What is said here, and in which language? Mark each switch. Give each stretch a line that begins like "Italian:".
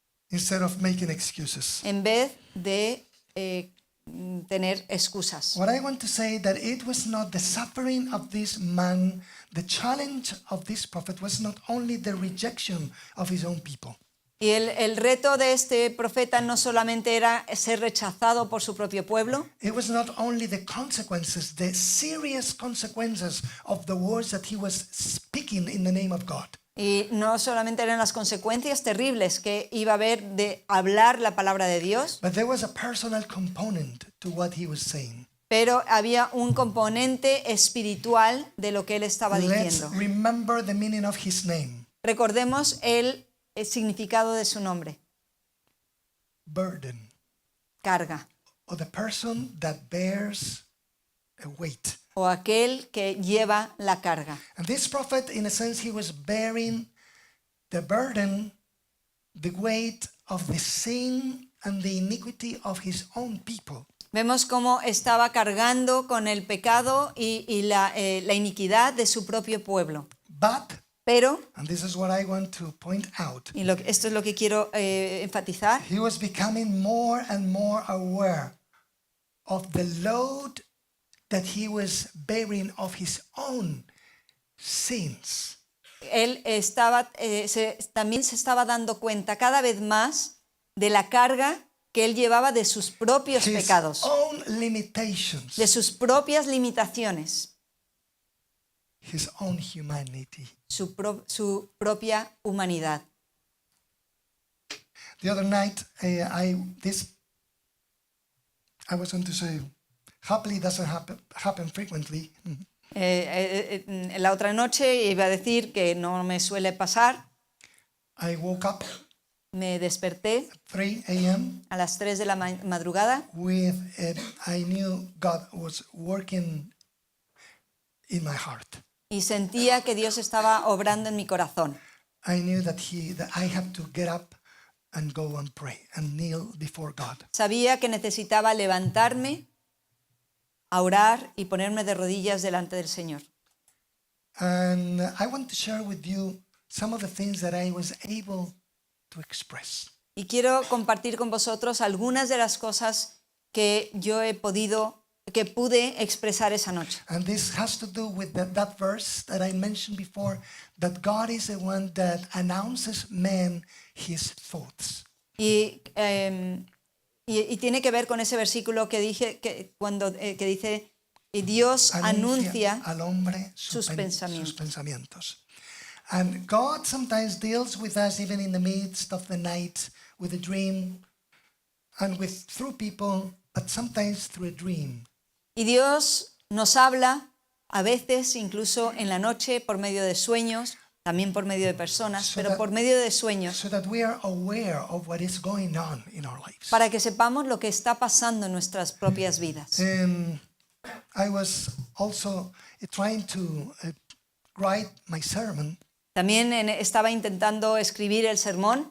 English: instead of making excuses.
Spanish: en vez de tener excusas.
English: What I want to say that it was not the suffering of this man, the challenge of this prophet was not only the rejection of his own people.
Spanish: Y el reto de este profeta no solamente era ser rechazado por su propio pueblo,
English: It was not only the consequences, the serious consequences of the words that he was speaking in the name of God.
Spanish: y no solamente eran las consecuencias terribles que iba a haber de hablar la palabra de Dios,
English: But there was a personal component to what he was saying.
Spanish: pero había un componente espiritual de lo que él estaba
English: Let's
Spanish: diciendo.
English: remember the meaning of his name.
Spanish: Recordemos el significado de su nombre:
English: Burden,
Spanish: carga,
English: or the person that bears a weight.
Spanish: o aquel que lleva la carga.
English: And this prophet, in a sense, he was bearing the burden, the weight of the sin and the iniquity of his own people.
Spanish: Vemos cómo estaba cargando con el pecado y la iniquidad de su propio pueblo.
English: But,
Spanish: Pero,
English: and this is what I want to point out,
Spanish: y esto es lo que quiero enfatizar,
English: he was becoming more and more aware of the load that he was bearing of his own sins.
Spanish: él estaba, también se estaba dando cuenta cada vez más de la carga que él llevaba de sus propios
English: His
Spanish: pecados,
English: own limitations,
Spanish: de sus propias limitaciones,
English: his own humanity.
Spanish: su propia humanidad.
English: The other night, I was going to say, happily doesn't happen frequently.
Spanish: La otra noche iba a decir que no me suele pasar,
English: I woke up
Spanish: me desperté
English: 3 a.m.
Spanish: a las 3 de la madrugada
English: with, I knew God was working in my heart.
Spanish: y sentía que Dios estaba obrando en mi corazón.
English: I knew that I had to get up and go and pray and kneel before God.
Spanish: Sabía que necesitaba levantarme, a orar y ponerme de rodillas delante del Señor.
English: And I want to share with you some of the things that I was able to express.
Spanish: Y quiero compartir con vosotros algunas de las cosas que que pude expresar esa noche.
English: And this has to do with that verse that I mentioned before, that God is the one that announces man his thoughts.
Spanish: Y tiene que ver con ese versículo que dije que dice: y Dios anuncia al hombre sus pensamientos. pensamientos.
English: And God sometimes deals with us even in the midst of the night with a dream and through people, but sometimes through a dream.
Spanish: Y Dios nos habla a veces incluso en la noche por medio de sueños, también por medio de personas, pero por medio de sueños,
English: So that we are aware of what is going on in our lives.
Spanish: para que sepamos lo que está pasando en nuestras propias vidas.
English: I was also trying to write my sermon.
Spanish: También estaba intentando escribir el sermón,